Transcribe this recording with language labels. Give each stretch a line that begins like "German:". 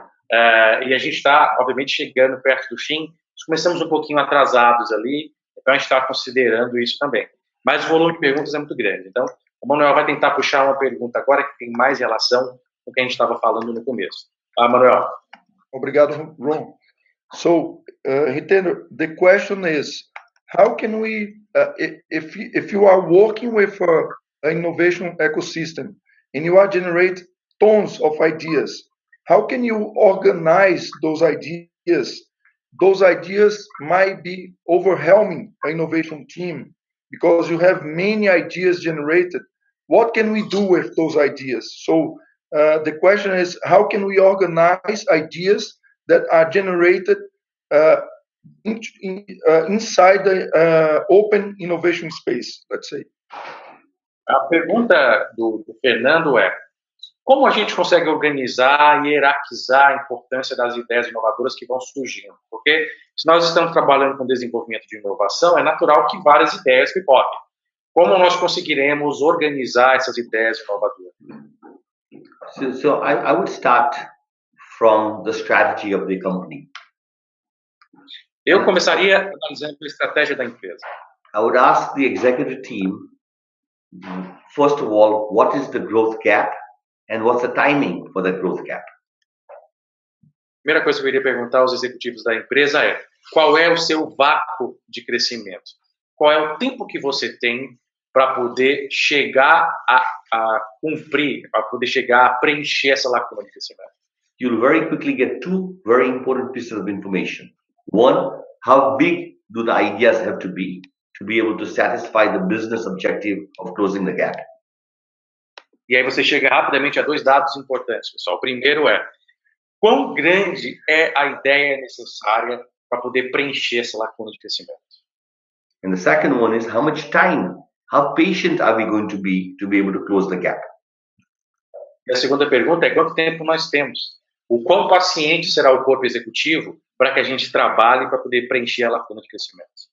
Portuguese: E a gente está, obviamente, chegando perto do fim. Nós começamos um pouquinho atrasados ali, então a gente está considerando isso também. Mas o volume de perguntas é muito grande. Então, o Manuel vai tentar puxar uma pergunta agora que tem mais relação com o que a gente estava falando no começo. Manuel. Obrigado, Ron.
English: So, Hitendra, the question is, how can we, if you are working with an innovation ecosystem and you are generate tons of ideas, how can you organize those ideas? Those ideas might be overwhelming an innovation team. because you have many ideas generated. What can we do with those ideas? So the question is, how can we organize ideas that are generated inside the open innovation space, let's say?
Portuguese: A pergunta do Fernando é: como a gente consegue organizar e hierarquizar a importância das ideias inovadoras que vão surgindo? Porque se nós estamos trabalhando com desenvolvimento de inovação, é natural que várias ideias pipoquem. Como nós conseguiremos organizar essas ideias inovadoras?
English: So I would start from the strategy of the company.
Portuguese: Eu começaria analisando a estratégia da empresa.
English: I would ask the executive team, first of all, what is the growth gap and what's the timing for that growth gap?
Portuguese: Primeira coisa que eu iria perguntar aos executivos da empresa é: qual é o seu vácuo de crescimento? Qual é o tempo que você tem para poder chegar a cumprir, para poder chegar a preencher essa lacuna de crescimento?
English: You'll very quickly get two very important pieces of information. One, how big do the ideas have to be able to satisfy the business objective of closing the gap?
Portuguese: E aí você chega rapidamente a dois dados importantes, pessoal. O primeiro é: quão grande é a ideia necessária para poder preencher essa lacuna de crescimento?
English: And the second one is how much time, how patient are we going to be able to close the gap?
Portuguese: E a segunda pergunta é: quanto tempo nós temos? O quão paciente será o corpo executivo para que a gente trabalhe para poder preencher a lacuna de crescimento?